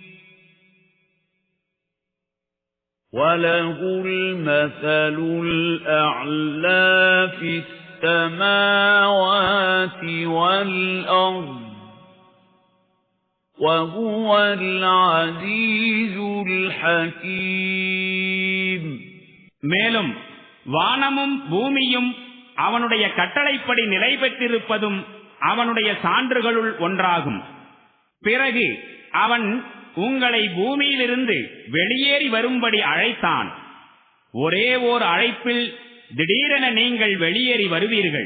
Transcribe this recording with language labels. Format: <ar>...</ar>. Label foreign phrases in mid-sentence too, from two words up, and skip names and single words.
<ar>وَلَهُ الْمَثَلُ الْأَعْلَى فِي السَّمَاوَاتِ وَالْأَرْضِ وَهُوَ الْعَزِيزُ الْحَكِيمُ.</ar> <ta>மேலும் வானமும் பூமியும் அவனுடைய கட்டளைப்படி நிலை பெற்றிருப்பதும் அவனுடைய சான்றுகளுள் ஒன்றாகும். பிறகு அவன் உங்களை பூமியிலிருந்து வெளியேறி வரும்படி அழைத்தான். ஒரே ஓர் அழைப்பில் திடீரென நீங்கள் வெளியேறி வருவீர்கள்.</ta>